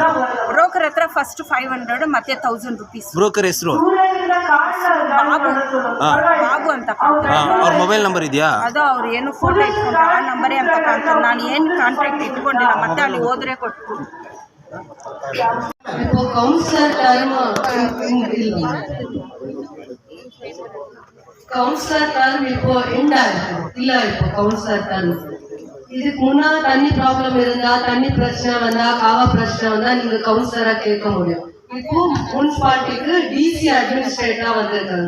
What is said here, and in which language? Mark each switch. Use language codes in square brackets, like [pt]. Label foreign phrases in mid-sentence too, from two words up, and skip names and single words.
[kn] ಬ್ರೋಕರ್ ಹತ್ರ ಫಸ್ಟ್ 500 ಮತ್ತೆ 1000 ರೂಪೀಸ್. ಬ್ರೋಕರ್ ಹೆಸರು ಬಾಬು ಅಂತ. ಅವ್ರ [en] mobile number [kn] ಇದೆಯಾ? ಅದು ಅವ್ರು ಏನು ಫೋಟೋ ಇಟ್ಕೊಂಡು ಆ ನಂಬರೇ ಅಂತ ಕಾಣ್ತದೆ. ನಾನು ಏನು ಕಾಂಟ್ರಾಕ್ಟ್ ಇಟ್ಕೊಂಡಿಲ್ಲ. ಮತ್ತೆ ಅಲ್ಲಿ ಹೋದ್ರೆ ಕೊಟ್ಟು [en] councillor term [ta] இப்போ எண்ட் ஆகும் இல்ல. இப்போ [en] councillor term [ta] இதுக்கு முன்னா தண்ணி ப்ராப்ளம் இருந்தா, தண்ணி பிரச்சனை வந்தா, காவா பிரச்சனை வந்தா நீங்க கவுன்சிலரா கேட்க முடியும். இப்போ முனிசிபாலிட்டிக்கு டிசி அட்மினிஸ்ட்ரேட்டரா வந்திருக்காங்க.